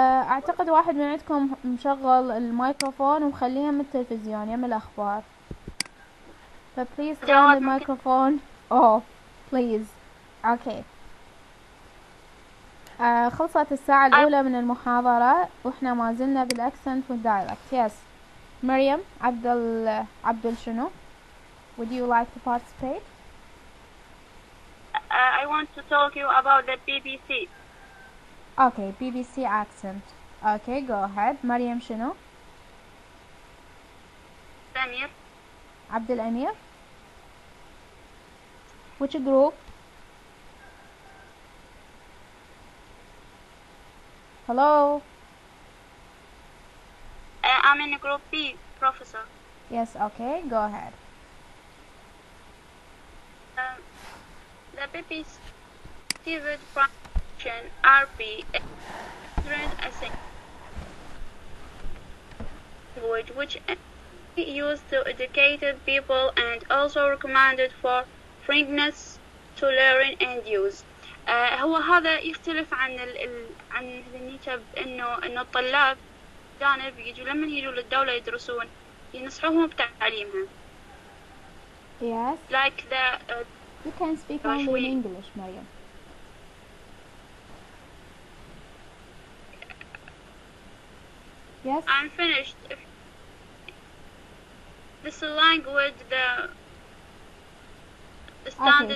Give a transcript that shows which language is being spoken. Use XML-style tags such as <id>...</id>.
<ar>اعتقد واحد من عندكم مشغل الميكروفون ومخليها من التلفزيون يم الاخبار.</ar> <en>Please turn the microphone off please. Okay.</en> <ar>خلصت الساعة الأولى من المحاضرة وإحنا ما زلنا بالأكسنت والدايلكت. Yes. مريم عبد شنو?</ar> <en>Would you like to participate? I want to talk you about the BBC. Okay, BBC accent. Okay, go ahead.</en> <ar>مريم شنو؟</ar> <en>Amir.</en> <ar>عبد الأمير.</ar> <en>Which group? Hello? I'm in group B, Professor. Yes, okay, go ahead. The BBC pronunciation RP is language which is used to educated people and also recommended for friendness to learn and use.</en> <ar>هو هذا يختلف عن هذنيك انه الطلاب جانب يجوا لما يجوا للدولة يدرسون ينصحوهم بتعليمها.</ar> <en>Yes. Like the you can speak only in English, Mariam. Yes. I'm finished. This language, the standard</en>